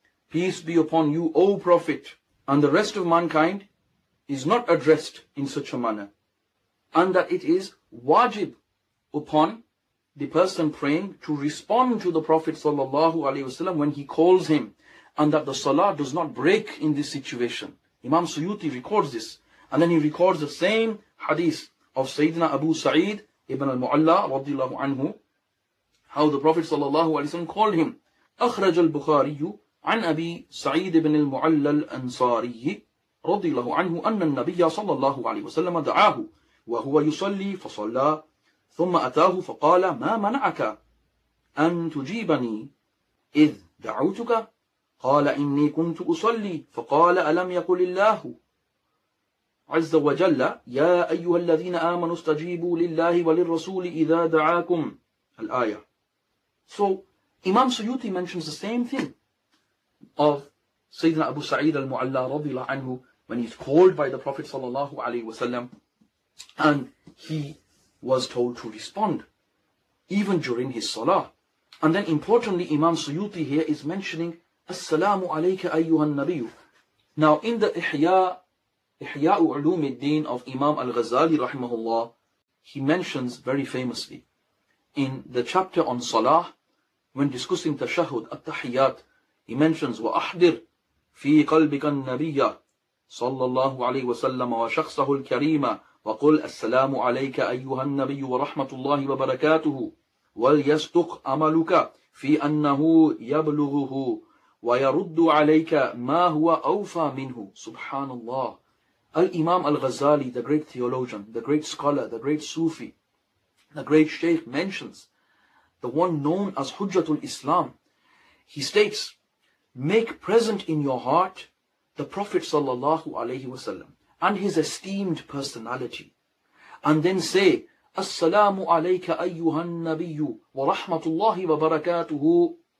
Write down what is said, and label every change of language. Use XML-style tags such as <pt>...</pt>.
<en>peace be upon you, O Prophet, and the rest of mankind is not addressed in such a manner, and that it is wajib upon the person praying to respond to the Prophet sallallahu alaihi wasallam when he calls him, and that the salah does not break in this situation. Imam Suyuti records this, and then he records the same hadith of Sayyidina Abu Sa'id ibn al-Mu'alla radiyallahu anhu, how the Prophet ﷺ called him.</en> <ar>أخرج البخاري عن أبي سعيد بن المعلى الأنصاري رضي الله عنه أن النبي صلى الله عليه وسلم دعاه وهو يصلي فصلى ثم أتاه فقال ما منعك أن تجيبني إذ دعوتك قال إني كنت أصلي فقال ألم يقل الله عز وجل يا أيها الذين آمنوا استجيبوا لله وللرسول إذا دعاكم الآية.</ar> <en>So Imam Suyuti mentions the same thing of Sayyidina Abu Sa'id al-Mu'alla radiyallahu anhu when he's called by the Prophet sallallahu alaihi wasallam and he was told to respond even during his salah. And then importantly, Imam Suyuti here is mentioning Assalamu alayka ayyuhan nabiyyu. Now in the Ihya Ulum al-Din of Imam al-Ghazali rahimahullah, he mentions very famously in the chapter on salah, when discussing tashahhud at-tahiyyat, he mentions</en> <ar>وَأَحْدِرْ فِي قَلْبِكَ النَّبِيَّ صلى الله عليه وسلم وشخصه الكريم وقل السلام عليك أيها النبي ورحمة الله وبركاته وليصدق عملك في أنه يبلغه ويرد عليك ما هو أوفى منه.</ar> <en>Subhanallah. Al-Imam al-Ghazali, the great theologian, the great scholar, the great Sufi, the great Shaykh mentions the one known as Hujjatul Islam. He states, make present in your heart the Prophet sallallahu alaihi wasallam and his esteemed personality, and then say, Assalamu alayka ayyuhan nabiyyu wa rahmatullahi wa barakatuhu.</en>